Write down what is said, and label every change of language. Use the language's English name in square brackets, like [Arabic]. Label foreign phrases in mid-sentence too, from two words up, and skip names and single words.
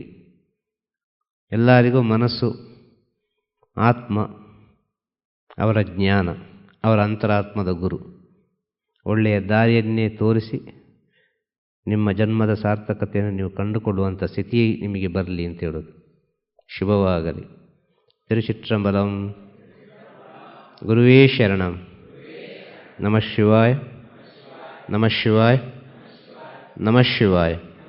[Kannada] ಎಲ್ಲರಿಗೂ ಮನಸ್ಸು, ಆತ್ಮ, ಅವರ ಜ್ಞಾನ, ಅವರ ಅಂತರಾತ್ಮದ ಗುರು ಒಳ್ಳೆಯ ದಾರಿಯನ್ನೇ ತೋರಿಸಿ ನಿಮ್ಮ ಜನ್ಮದ ಸಾರ್ಥಕತೆಯನ್ನು ನೀವು ಕಂಡುಕೊಳ್ಳುವಂಥ ಸ್ಥಿತಿ ನಿಮಗೆ ಬರಲಿ ಅಂತ ಹೇಳೋದು. ಶುಭವಾಗಲಿ. ತಿರುಚಿಟ್ರಂಬಲಂ. [Sanskrit] ಗುರುವೇ ಶರಣಂ. ನಮಃ ಶಿವಾಯ, ನಮಃ ಶಿವಾಯ, ನಮಃ ಶಿವಾಯ.